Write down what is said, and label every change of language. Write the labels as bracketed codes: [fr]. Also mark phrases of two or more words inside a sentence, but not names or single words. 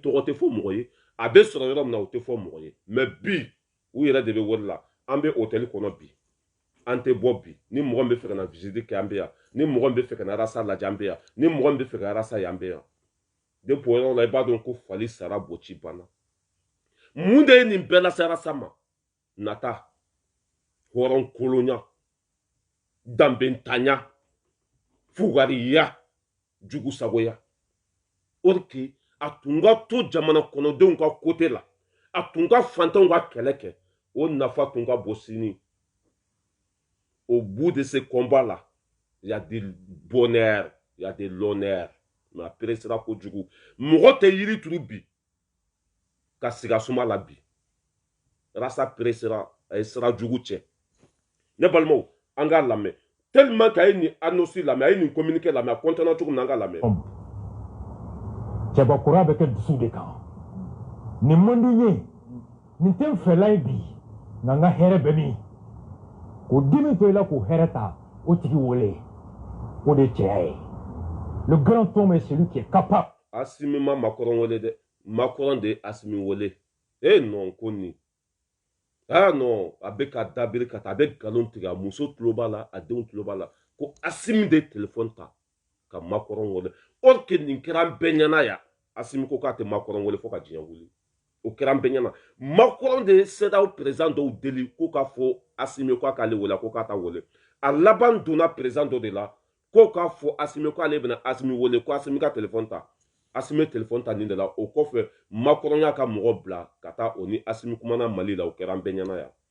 [bm] tɔgɔ tɛ fɔ mɔgɔ ye a bɛ sɔrɔ yɔrɔ min na o tɛ fɔ mɔgɔ ye mais bi u yɛrɛ de bɛ wari la an bɛ hôtel kɔnɔ bi an tɛ bɔ bi ni mɔgɔ min bɛ fɛ ka na visite kɛ an bɛ yan ni mɔgɔ min bɛ fɛ ka na rasa lajɛ an bɛ yan ni mɔgɔ min bɛ fɛ ka rasa yan an bɛ yan de poyɔrɔ la i b'a dɔn ko fali sara boci banna mun de ye nin bɛɛ lase rasa ma nata hɔrɔn kolonya danbentanya fugariya jugusagoya [fr] or que [bm] a tun ka to jamana kɔnɔdenw ka kote la a tun ka fantanw ka kɛlɛ kɛ o nafa tun ka bon sini [fr] au bout de ce combat là il y a du bonheur il y a de l'honneur mais après [bm] sera kojugu mɔgɔ tɛ yiri turu bi ka siga suma la bi rasa presera a ye sira jugu cɛ ne balimaw an k'a lamɛn tellement que a ye nin annonce lamɛn a ye nin communiqué lamɛn a content cogo min na an k'a lamɛn cɛbakura bɛ kɛ dusu de kan nin man di n ye nin tɛ n fɛla ye bi nka n ka hɛrɛ bɛ min k'o dimi to i la k'o hɛrɛ ta o tigi wele o de ye cɛya ye [fr] le grand homme est celui qui est capable. [bm] Assimi ma Macron wele de Macron de Assimi wele eh non koni ah non abe ka dabiri ka ta abe galon tiga muso tuloba la a denw tuloba la ko Assimi de téléphone ta ka Macron wele [fr] or que [bm] nin kɛra bɛɛ ɲɛna ya Assimi ko k'a tɛ Macron wele fo ka diɲɛ wuli o kɛra bɛɛ ɲɛna Macron de CEDEAO président dɔw deli ko k'a fɔ Assimi ko k'ale wele ko k'a ta wele a laban donna président dɔ de la ko k'a fɔ Assimi ko ale bɛna Assimi wele ko Assimi ka téléphone ta Assimi téléphone ta nin de la o kɔfɛ Macron y'a ka mɔgɔ bila ka taa o ni Assimi kumana Mali la o kɛra an bɛɛ ɲɛna yan